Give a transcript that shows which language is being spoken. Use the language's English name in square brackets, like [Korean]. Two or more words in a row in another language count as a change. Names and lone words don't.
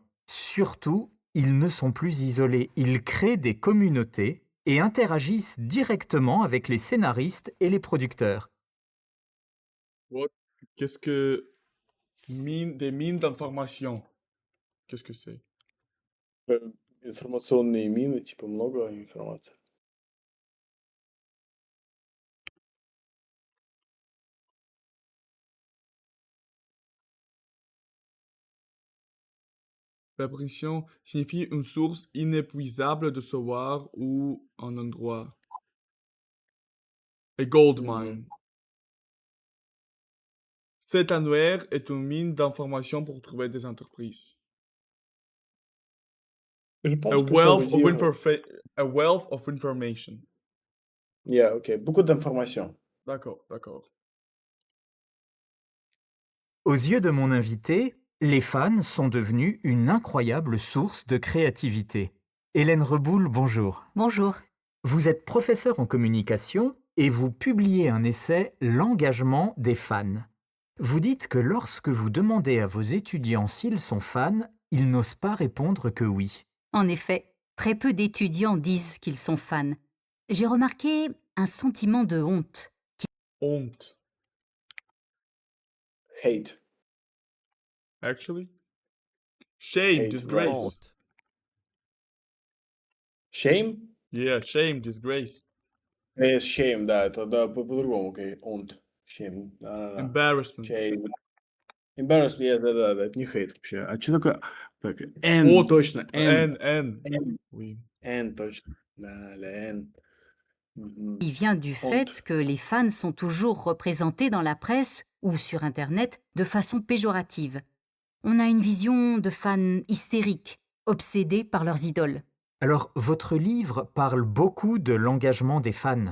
[French] Surtout, ils ne sont plus isolés, ils créent des communautés et interagissent directement avec les scénaristes et les producteurs. What? Qu'est-ce que des mines d'information? Qu'est-ce que c'est? Информационные мины, типа много информации. L'apparition signifie une source inépuisable de savoir ou un endroit. [English] A gold mine. [French] Cet annuaire est une mine d'informations pour trouver des entreprises. Je A pense que ça veut dire... [English] a wealth of information. Yeah, ok. [French] Beaucoup d'informations. D'accord, d'accord. Aux yeux de mon invité, les fans sont devenus une incroyable source de créativité. Hélène Reboul, bonjour. Bonjour. Vous êtes professeur en communication et vous publiez un essai « L'engagement des fans ». Vous dites que lorsque vous demandez à vos étudiants s'ils sont fans, ils n'osent pas répondre que oui. En effet, très peu d'étudiants disent qu'ils sont fans. J'ai remarqué un sentiment de honte. Honte. [English] Hate. Actually? Shame, Hate, disgrace. right. Shame? Yeah, shame, disgrace. Shame, [Russian] да, это да, по-другому, окей. Honte. [English] Shame. Да. Embarrassment. Shame. Embarrassment, [Russian] да, это не hate вообще. А что такое? Так, N, Honte. точно, N. N. Oui. N, точно. Да, [French] la N. Mhm. Il vient du fait que les fans sont toujours représentés dans la presse ou sur Internet de façon péjorative. On a une vision de fans hystériques, obsédés par leurs idoles. Alors, votre livre parle beaucoup de l'engagement des fans.